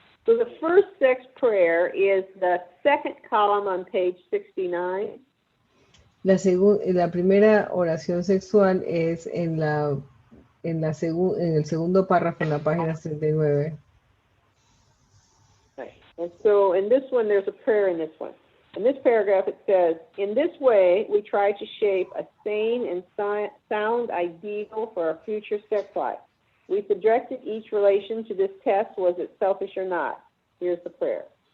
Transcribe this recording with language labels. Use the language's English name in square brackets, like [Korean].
[English] So the first sex prayer is the second column on page 69. [Spanish] La primera oración sexual es en el segundo párrafo en la página 69. [English] Right. And so in this one, there's a prayer in this one. In this paragraph, it says, in this way, we try to shape a sane and sound ideal for our future sex life. We subjected each relation to this test, was it selfish or not? Here's the prayer.